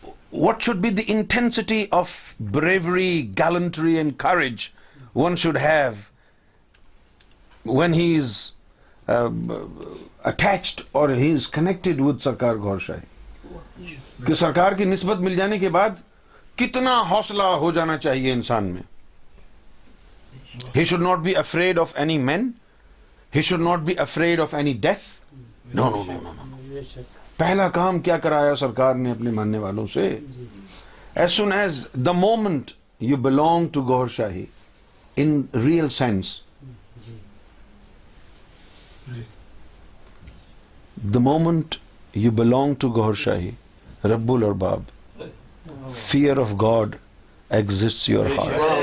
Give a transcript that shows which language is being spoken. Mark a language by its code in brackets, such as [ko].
[en] what should be the intensity of bravery, gallantry and courage one should have when he is attached or he is connected with Sarkar Gaur Shahi. [ur] کہ سرکار کی نسبت مل جانے کے بعد کتنا حوصلہ ہو جانا چاہیے انسان میں. [en] He should not be afraid of any men. He should not be afraid of any death. No. [ur] پہلا کام کیا کرایا سرکار نے اپنے ماننے والوں سے؟ [en] As soon as the moment you belong to Gaur Shahi in real sense, the moment you belong to Gaur Shahi, Rabbul Arbab, fear of God exists your heart.